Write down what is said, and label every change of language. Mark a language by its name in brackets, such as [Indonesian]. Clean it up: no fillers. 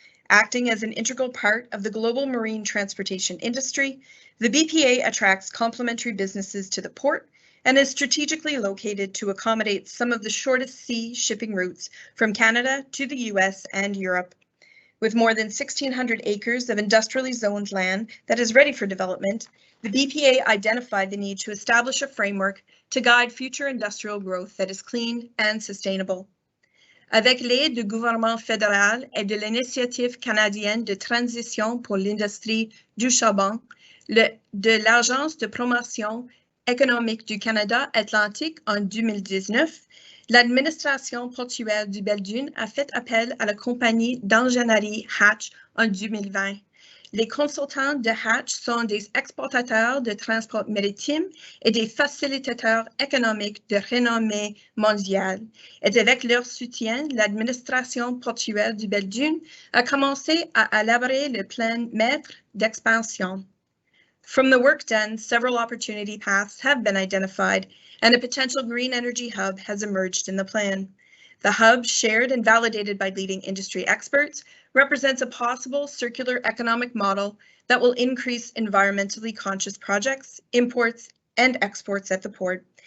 [English] Acting as an integral part of the global marine transportation industry, the BPA attracts complementary businesses to the port and is strategically located to accommodate some of the shortest sea shipping routes from Canada to the US and Europe. With more than 1,600 acres of industrially zoned land that is ready for development, the BPA identified the need to establish a framework to guide future industrial growth that is clean and sustainable. [French] Avec l'aide du gouvernement fédéral et de l'Initiative canadienne de transition pour l'industrie du charbon, de l'Agence de promotion économique du Canada Atlantique en 2019, l'administration portuaire du Belledune a fait appel à la compagnie d'ingénierie Hatch en 2020. Les consultants de Hatch sont des exportateurs de transport maritime et des facilitateurs économiques de renommée mondiale. Et avec leur soutien, l'administration portuaire du Belledune a commencé à élaborer le plan maître d'expansion. [English] From the work done, several opportunity paths have been identified, and a potential green energy hub has emerged in the plan. The hub, shared and validated by leading industry experts, represents a possible circular economic model that will increase environmentally conscious projects, imports, and exports at the port.